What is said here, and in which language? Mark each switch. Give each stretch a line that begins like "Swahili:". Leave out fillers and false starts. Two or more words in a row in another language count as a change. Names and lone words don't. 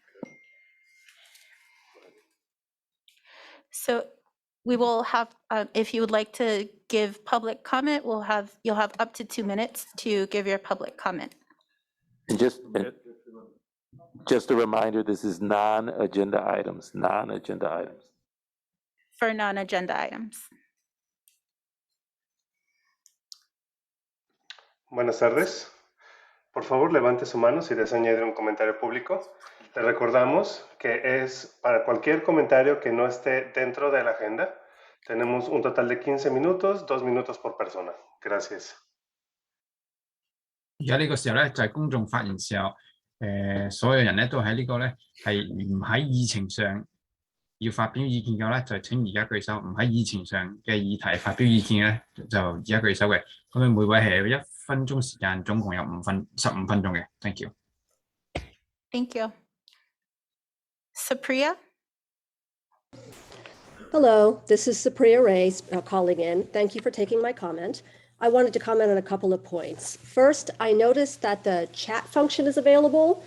English: So we will have, if you would like to give public comment, you'll have up to 2 minutes to give your public comment. And just a reminder, this is non-agenda items, non-agenda items. For non-agenda items.
Spanish: Buenas tardes. Por favor, levante su mano si desea añadir un comentario público. Le recordamos que es para cualquier comentario que no esté dentro de la agenda. Tenemos un total de 15 minutos, 2 minutos por persona. Gracias.
Cantonese: 而家呢個時候咧，就係公眾發言時候，所有人咧都喺呢個咧係唔喺議程上要發表意見嘅咧，就請而家舉手；唔喺議程上嘅議題發表意見咧，就而家舉手嘅。咁你每位係有1分鐘時間，總共有15分鐘嘅。
English: Thank you. Thank you. Supriya? Hello, this is Supriya Ray calling in. Thank you for taking my comment. I wanted to comment on a couple of points. First, I noticed that the chat function is available.